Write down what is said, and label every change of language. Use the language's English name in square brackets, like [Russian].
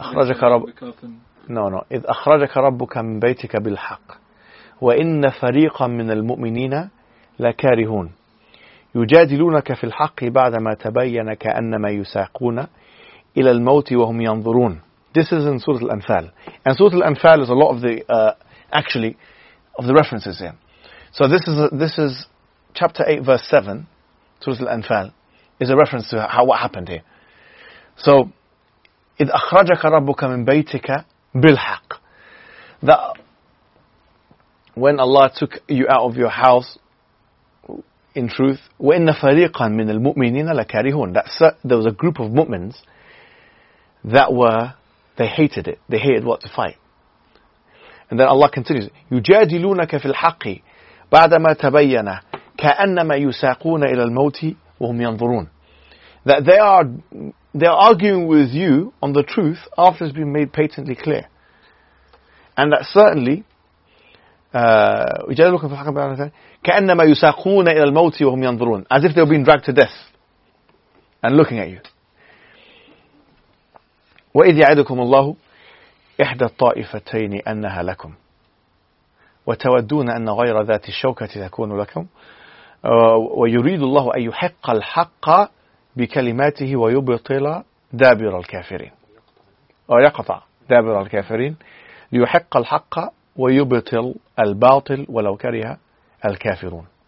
[Arabic] إِذْ أَخْرَجَكَ رَبُّكَ مِنْ بَيْتِكَ بِالْحَقِّ وَإِنَّ فَرِيقًا مِنَ الْمُؤْمِنِينَ لَكَارِهُونَ يجادلونك في الحق بعدما تبين كأنما يساقون إلى الموت وهم ينظرون. [English] This is in Surah Al-Anfal. And Surah Al-Anfal is a lot of the, actually, of the references here. So this is chapter 8, verse 7, Surah Al-Anfal, is a reference to how what happened here. So, [Arabic] إِذْ أَخْرَجَكَ رَبُّكَ مِنْ بَيْتِكَ بِالْحَقِّ. [English] That when Allah took you out of your house, in truth, [Arabic] وَإِنَّ فَرِيقًا مِنَ الْمُؤْمِنِينَ لَكَارِهُونَ. [English] There was a group of mu'mins that were, they hated it. They hated what to fight. [Arabic] And then Allah continues, يُجَادِلُونَكَ فِي الْحَقِّ بَعْدَمَا تَبَيَّنَا كَأَنَّمَا يُسَاقُونَ إِلَى الْمَوْتِ وَهُمْ يَنْظُرُونَ. [English] That they are arguing with you on the truth after it's been made patently clear. And that certainly, [Arabic] كَأَنَّمَا يُسَاقُونَ إِلَى الْمَوْتِ وَهُمْ يَنْظُرُونَ. [English] As if they were being dragged to death and looking at you. [Arabic] وَإِذْ يَعِدُكُمُ اللَّهُ إِحْدَى الطَّائِفَتَيْنِ أَنَّهَا لَكُمْ وَتَوَدُّونَ أَنَّ غَيْرَ ذَاتِ الشَّوْكَةِ تَكُونُ لَكُمْ وَيُرِيدُ اللَّهُ أَنْ يُحِقَّ الْحَقَّ بِكَلِمَاتِهِ وَيُبْطِلَ دَابِرَ الْكَافِرِينَ وَيَقْطَعَ دَابِرَ الْكَافِرِينَ لِيُحِقَّ الْحَقَّ وَيُبْطِلَ الْبَاطِلَ وَلَوْ كَرِهَ الْكَافِرُونَ.